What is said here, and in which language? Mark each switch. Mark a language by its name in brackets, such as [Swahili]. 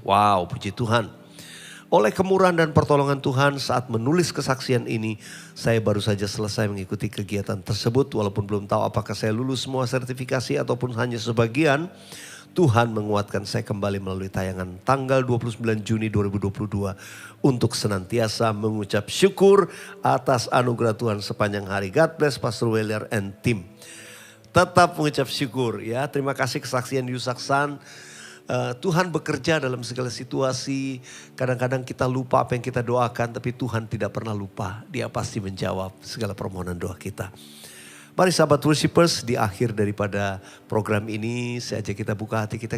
[Indonesian] Wow, puji Tuhan. Oleh kemurahan dan pertolongan Tuhan saat menulis kesaksian ini, saya baru saja selesai mengikuti kegiatan tersebut. Walaupun belum tahu apakah saya lulus semua sertifikasi ataupun hanya sebagian. Tuhan menguatkan saya kembali melalui tayangan tanggal 29 Juni 2022 untuk senantiasa mengucap syukur atas anugerah Tuhan sepanjang hari. [English] God bless Pastor Weller and team. [Indonesian] Tetap mengucap syukur ya. Terima kasih kesaksian Yusaksan. Tuhan bekerja dalam segala situasi. Kadang-kadang kita lupa apa yang kita doakan, tapi Tuhan tidak pernah lupa. Dia pasti menjawab segala permohonan doa kita. Mari sahabat worshipers, di akhir daripada program ini saya ajak kita buka hati kita.